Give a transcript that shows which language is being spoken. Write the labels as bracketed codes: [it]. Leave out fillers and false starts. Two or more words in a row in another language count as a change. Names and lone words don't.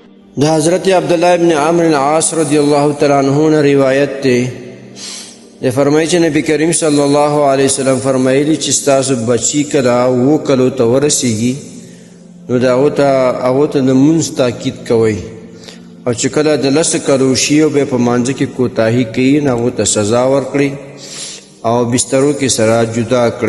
[ps] د حضرت عبداللہ ابن عمرو العاص [ar] رضی اللہ تعالیٰ عنہ [ur] نے روایت تے یہ فرمائی [ps] چې نبی کریم [ar] صلی الله علیه وسلم [ps] فرمایلی چې ستاسو بچی کله 7 کلو ته ورسیږي نو د هغو ته د لمونځ تاکید کوئ او چې کله د 10 کلو شي او بیا په مانځه کې کوتاهي کوي نو هغو ته سزا ورکړئ او بسترو کې سره جدا کړئ.